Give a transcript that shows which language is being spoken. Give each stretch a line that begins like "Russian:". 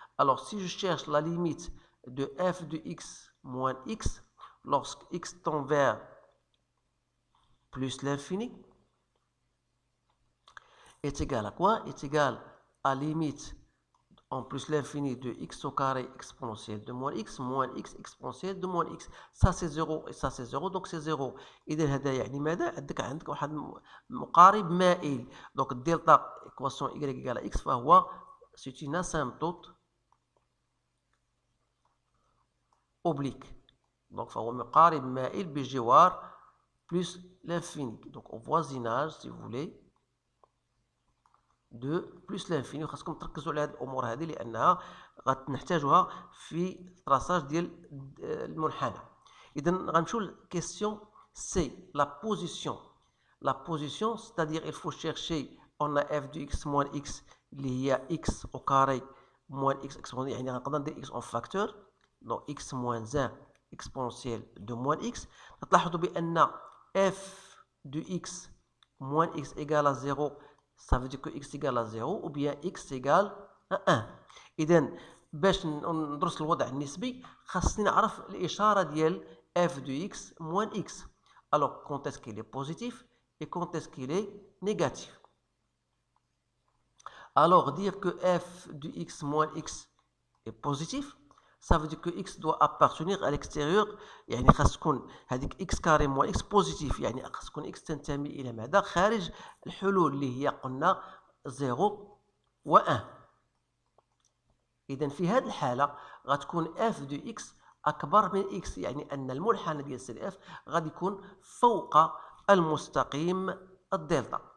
French: Alors si je cherche la limite de f de x moins x, lorsque x tend vers plus l'infini, est égal à quoi? Est égal à limite en plus l'infini de x au carré exponentielle de moins x exponentielle de moins x. Ça c'est 0 et ça c'est 0, donc c'est 0.
Arabic: إذا هذا يعني ماذا؟ عندك واحد مقارب مائل.
French: Donc delta équation y égale à x
Arabic: فهو
French: c'est une asymptote oblique.
Arabic: Donc فهو مقارب مائل بجوار
French: plus l'infini. Donc au voisinage, si vous voulez, de plus l'infini.
Arabic: خاصكم تركزوا على هذه الامور هذه لانها غنحتاجوها في التراساج ديال المنحنى. اذا غنمشيو للكيسيون سي.
French: لا بوزيسيون la position, c'est-à-dire il faut chercher, on a f de x moins x
Arabic: اللي هي
French: x au carré moins x exponentiel,
Arabic: يعني غنقدر ندير
French: x en facteur, donc x moins 1 exponentielle de moins x.
Arabic: تلاحظوا بأن
French: f de x moins x égale à 0, ça veut dire que x égale à 0 ou bien x égale à 1.
Arabic: إذا باش ندرس الوضع النسبي خاصني نعرف الإشارة ديال
French: f de x moins x. Alors, quand est-ce qu'il est positif et quand est-ce qu'il est négatif? Alors, dire que f de x moins x est positif, ça veut dire que x doit appartenir à l'extérieur.
Arabic: يعني خاص تكون هذيك
French: x carré moins x positif،
Arabic: يعني خاص تكون x تنتمي إلى ماذا؟ خارج الحلول اللي هي قلنا 0 و 1. إذا في هذه الحالة غتكون f de x أكبر من x، يعني أن المنحنى ديال سي اف غادي يكون فوق المستقيم الدلتا.